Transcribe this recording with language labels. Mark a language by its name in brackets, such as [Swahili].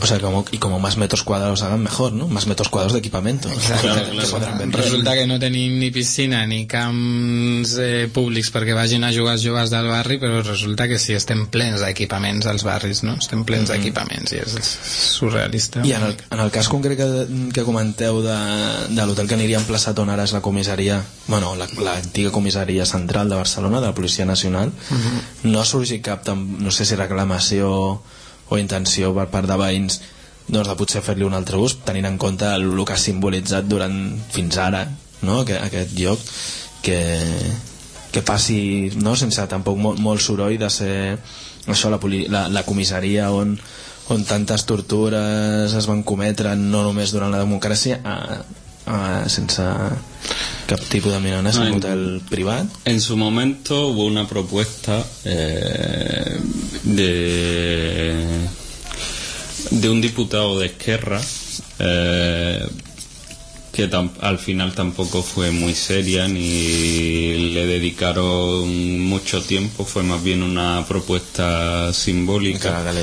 [Spanish] O sea, como, y como más metros cuadrados hagan mejor, ¿no? Más metros cuadrados de equipamiento. Claro. [Catalan] Resulta que no tenim ni piscina ni camps públics perquè vagin a jugar els joves del barri, però resulta que sí, estem plens d'equipaments als barris, no? Estem plens d'equipaments i és surrealista. I en el cas concret que comenteu de l'hotel que aniria emplaçat on ara és la comissaria, bueno, l'antiga comissaria central de Barcelona, de la Policia Nacional, no ha sorgit cap, no sé si reclamació o intenció per part de veïns, doncs de potser fer-li un altre ús, tenint en compte el que ha simbolitzat durant fins ara, no? aquest lloc, que passi, no? Sense tampoc molt soroll de ser això, la comissaria on tantes tortures es van cometre, no només durant la democràcia, sense cap tipus de mirada, en un hotel privat. [Spanish] En su momento hubo una propuesta de un diputado de Esquerra que al final tampoco fue muy seria ni le dedicaron mucho tiempo, fue más bien una propuesta simbólica.